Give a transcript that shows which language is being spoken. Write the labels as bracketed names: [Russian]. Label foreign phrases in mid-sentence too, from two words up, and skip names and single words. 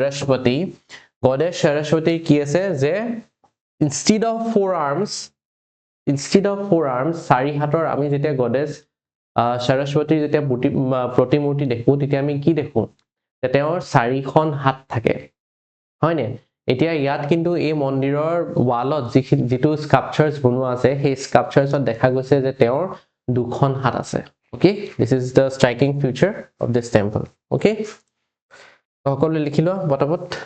[Assamese] সৰস্বতী কি আছে যে [English] instead of four arms [Assamese] চাৰি হাতৰ আমি যেতিয়া গডেছ সৰস্বতীৰ যেতিয়া প্ৰতিমূৰ্তি দেখো তেতিয়া আমি কি দেখো যে তেওঁৰ চাৰিখন হাত থাকে হয়নে এতিয়া ইয়াত কিন্তু এই মন্দিৰৰ ওয়ালত যিটো স্কাল্পচাৰ্স বনোৱা আছে সেই স্কাল্পচাৰ্সত দেখা গৈছে যে তেওঁৰ দুখন হাত আছে [English] okay this is the striking feature of this temple okay [Assamese] সকলোৱে লিখি লোৱা পটাপট